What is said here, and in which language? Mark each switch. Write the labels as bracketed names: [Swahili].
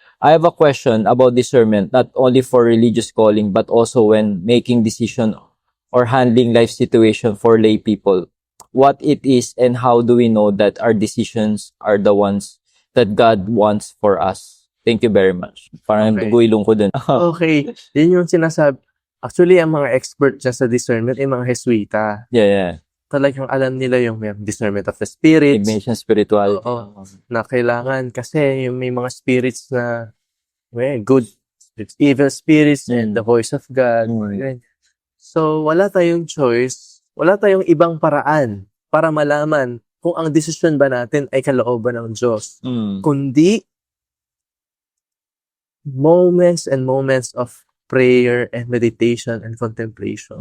[English] I have a question about discernment, not only for religious calling, but also when making decision or handling life situation for lay people. What it is and how do we know that our decisions are the ones that God wants for us? Thank you very much. Parang Okay. [Filipino] duguilong ko din. Okay. Yun yung sinasabi. Actually, ang mga expert dyan sa discernment ay mga Jesuita. [English] Yeah. [Filipino] Talagang alam nila yung may discernment of the spirits. [English] Ignition spirituality. Oo. Na kailangan kasi yung may mga spirits na good spirits, evil spirits, and the voice of God. [Filipino] So, wala tayong choice. Wala tayong ibang paraan para malaman kung ang desisyon ba natin ay kalooban ng Diyos. [English] Kundi moments and moments of prayer and meditation and contemplation.